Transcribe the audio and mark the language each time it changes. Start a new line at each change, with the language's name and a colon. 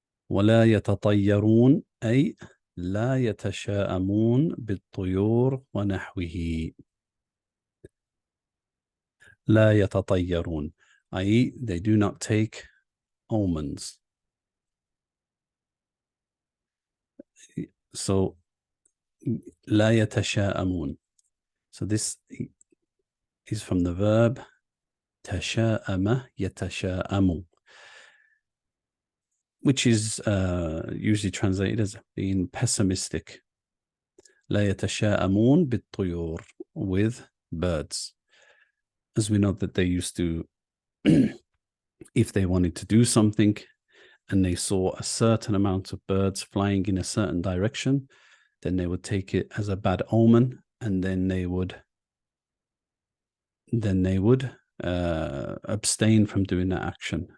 Arabic: ولا يتطيرون أي لا يتشاءمون بالطيور ونحوه. لا يتطيرون, i.e.
English: they do not take omens.
Arabic: So لا يتشاءمون.
English: So this is from the verb
Arabic: تشاءم يتشاءم,
English: which is usually translated as being pessimistic.
Arabic: لا يتشاءمون بالطيور,
English: with birds. As we know that they used to, if they wanted to do something and they saw a certain amount of birds flying in a certain direction, then they would take it as a bad omen, and then they would abstain from doing that action.